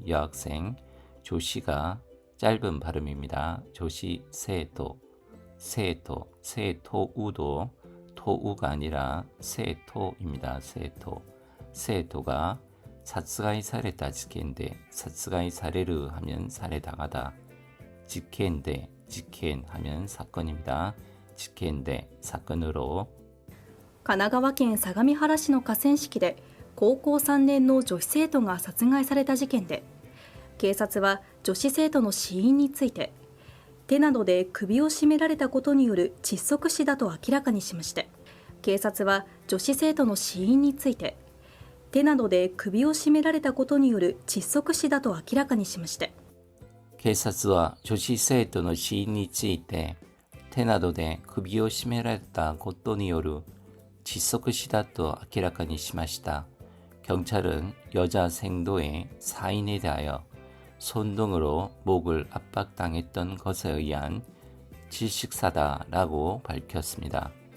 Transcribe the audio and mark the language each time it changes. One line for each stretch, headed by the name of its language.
Korean: 여학생, 조시가 짧은 발음입니다. 조시세토 세토우도 토우가 아니라 세토입니다. 세토가
Japanese: 殺害された事件で殺害される
Korean: 하면 살해당하다. 事件 하면 사건입니다.
Japanese: 事件で
Korean: 사건으로
Japanese: 神奈川県相模原市の河川敷で高校3年の女子生徒が殺害された事件で、警察は女子生徒の死因について手などで首を絞められたことによる窒息死だと明らかにしました。警察は女子生徒の死因について手などで首を絞められたことによる窒息死だと明らかにしました。警察は女子生徒の死因について手などで首を絞められたことによる窒息死だと明らかにしました。
Korean: 경찰은 여자 생도의 사인에 대하여 손등으로 목을 압박당했던 것에 의한 질식사다라고 밝혔습니다.